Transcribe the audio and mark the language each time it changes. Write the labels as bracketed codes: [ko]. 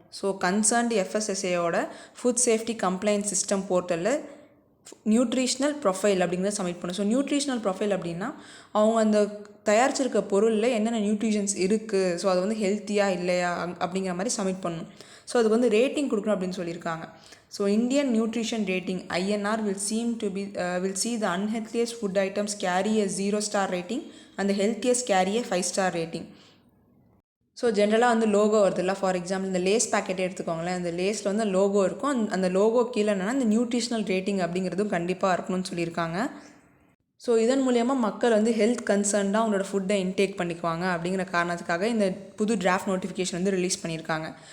[ta] So concerned FSSAயோட food safety complaint system போர்ட்டலில் nutritional profile அப்படிங்கிறத submit பண்ணணும். ஸோ நியூட்ரிஷ்னல் ப்ரொஃபைல் அப்படின்னா அவங்க அந்த தயாரிச்சிருக்க பொருளில் என்னென்ன நியூட்ரிஷன்ஸ் இருக்குது, ஸோ அது வந்து ஹெல்த்தியாக இல்லையா அப்படிங்கிற மாதிரி சப்மிட் பண்ணணும். ஸோ அதுக்கு வந்து ரேட்டிங் கொடுக்கணும் அப்படின்னு சொல்லியிருக்காங்க. [en] So Indian nutrition rating INR will see the unhealthiest food items carry a 0-star rating and the healthiest carry a 5-star rating. [ta] So ஜென்ரலாக வந்து லோகோ வருதுல்ல, ஃபார் எக்ஸாம்பிள் இந்த லேஸ் பேக்கெட்டே எடுத்துக்கோங்களேன், அந்த லேஸில் வந்து லோகோ இருக்கும், அந்த லோகோ கீழே என்னென்னா இந்த நியூட்ரிஷனல் ரேட்டிங் அப்படிங்கிறதும் கண்டிப்பாக இருக்கணும்னு சொல்லியிருக்காங்க. ஸோ இதன் மூலயமா மக்கள் வந்து ஹெல்த் கன்சர்ன்டாக அவங்களோட ஃபுட்டை இன்டேக் பண்ணிக்குவாங்க அப்படிங்கிற காரணத்துக்காக இந்த புது டிராஃப்ட் நோட்டிஃபிகேஷன் வந்து ரிலீஸ் பண்ணியிருக்காங்க.